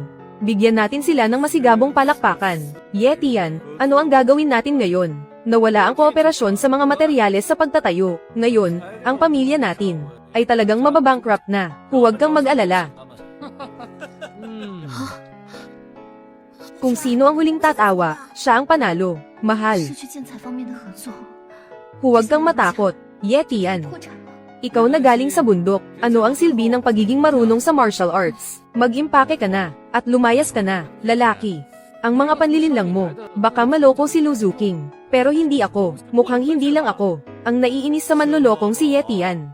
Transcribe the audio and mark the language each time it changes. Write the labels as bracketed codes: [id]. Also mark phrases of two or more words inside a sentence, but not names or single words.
[tl] Bigyan natin sila ng masigabong palakpakan. Yetian, ano ang gagawin natin ngayon? Nawala ang kooperasyon sa mga materyales sa pagtatayo. Ngayon, ang pamilya natin ay talagang mababankrupt na. Huwag kang mag-alala. Kung sino ang huling tatawa, siya ang panalo. Mahal. [zh] 失去建材方面的合作， [tl] Huwag kang matakot. Yetian. [zh] 破产了。 [tl] Ikaw na galing sa bundok, ano ang silbi ng pagiging marunong sa martial arts? Mag-impake ka na, at lumayas ka na, lalaki. Ang mga panlilinlang mo, baka maloko si Luzuking. Pero hindi ako, mukhang hindi lang ako, ang naiinis sa manlolokong si Yetian.